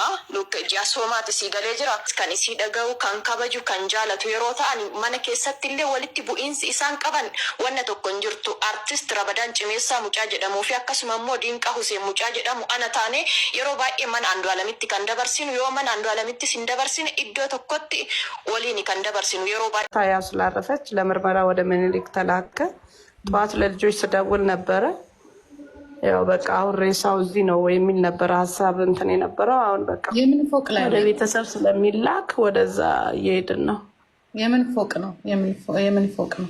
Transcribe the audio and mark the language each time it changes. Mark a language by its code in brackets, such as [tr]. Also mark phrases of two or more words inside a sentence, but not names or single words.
[om] Ji'a soomaati sii galee jira. Kan isii dhaga'u, kan kabaju, kan jaalatu yeroo ta'an mana keessatti illee walitti bu'iinsi isaan qaban wanna tokko hin jirtu. Artist Rabadaan Cimeessaa Mucaa jedhamuu fi akkasuma immoo Diinqaa Huseen Mucaa jedhamu faana taane yeroo baay'ee mana Andu'aalamitti kan dabarsinu yoo mana Andu'aalamitti sin dabarsine iddoo tokkotti waliin kan dabarsinu yeroo baay'ee [am] ታያው ስላረፈች ለምርመራ ወደ ምኒልክ ተላከ። ጠዋት ለልጆች ስደውል ነበረ። ያው በቃ አሁን ሬሳው እዚህ ነው የሚል ነበር ሀሳብ እንትን የነበረው። አሁን በቃ የምን ፎቅ ላይ ወደ ቤተሰብ ስለሚላክ ወደዛ እየሄድን ነው። የምን ፎቅ ነው? የምን ፎቅ ነው?